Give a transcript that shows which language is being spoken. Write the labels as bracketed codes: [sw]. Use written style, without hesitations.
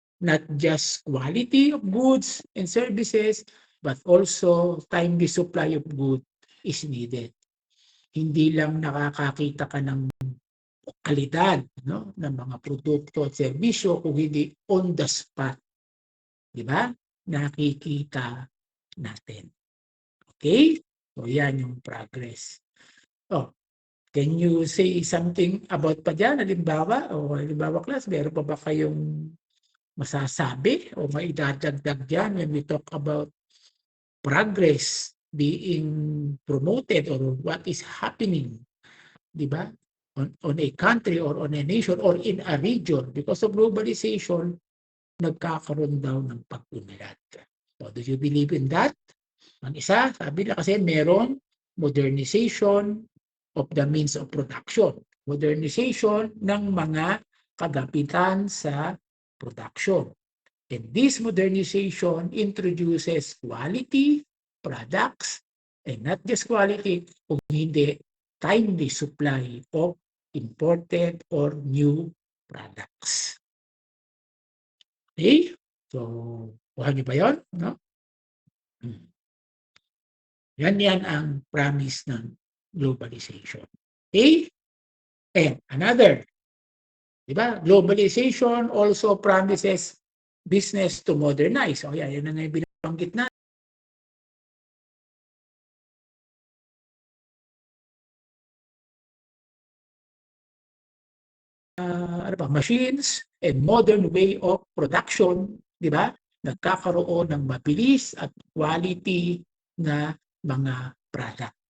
[en] Not just quality of goods and services, but also timely supply of goods is needed. [tl] Hindi lang nakakakita ka ng kalidad, no, ng mga produkto at serbisyo kung hindi [en] on the spot. [tl] Di ba? Nakikita natin. Okay? So yan yung progress. [en] Oh, can you say something about pa dyan? [tl] Halimbawa class, meron pa ba kayong masasabi o maidadagdag dyan [en] when we talk about progress being promoted or what is happening, [tl] di ba? [en] On a country or on a nation or in a region because of globalization, [tl] nagkakaroon daw ng pag-unlad. [en] So, do you believe in that? [tl] Ang isa, sabi na kasi meron [en] modernization of the means of production. [tl] Modernization ng mga kagapitan sa production. [en] And this modernization introduces quality products and not just quality, [tl] kung hindi [en] timely supply of imported or new products. [tl] Okay? So, kuha niyo ba yun? No? Yan ang promise ng globalization. Okay? [en] And another, di ba? Globalization also promises business to modernize. [tl] O yan ang binabanggit na. [en] Machines and modern way of production, di ba? [tl] nagkakaroon ng mabilis at quality na mga product.